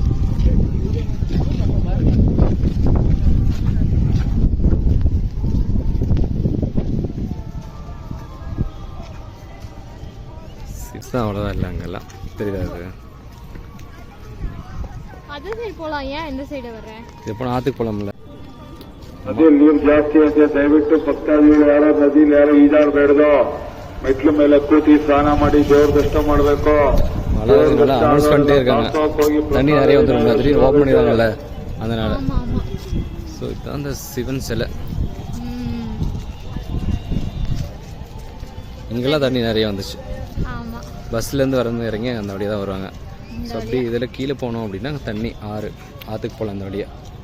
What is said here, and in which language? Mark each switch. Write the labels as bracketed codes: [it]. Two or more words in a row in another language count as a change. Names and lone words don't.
[ta] தான் அவ்வளோதான் இல்லை, அங்கெல்லாம் தெரியாது. அது சைடு போகலாம், ஏன் இந்த சைடு வர்றேன்? இது போனால் ஆற்றுக்கு போகலாம்ல. [kn] ನದಿ ನೀರು ಜಾಸ್ತಿ ಇದೆ, ದಯವಿಟ್ಟು ಪಕ್ಕದ ಯಾರೋ ನದಿಲಿ ಯಾರೋ ಈಜಾಡಬೇಡ್ದು. ಮೆಟ್ಲು ಮೇಲೆ ಕೂತಿ ಸ್ನಾನ ಮಾಡಿ ದೇವ್ರ ದರ್ಶನ ಮಾಡಬೇಕು. [ta] மழை நல்லா அனௌன்ஸ் பண்ணிட்டே இருக்காங்க, தண்ணி நிறைய வந்துடும், திடீர்னு ஓப்பன் பண்ணிடுவாங்கல்ல, அதனால. ஸோ ஸோ இதுதான் அந்த சிவன் சிலை. இங்கெல்லாம் தண்ணி நிறைய வந்துச்சு. ஆமாம், பஸ்லேருந்து வரந்து இறங்கி அந்த வழியாக தான் வருவாங்க. ஸோ அப்படி இதில் கீழே போனோம் அப்படின்னா தண்ணி ஆற்றுக்கு போகலாம் அந்த வழியாக.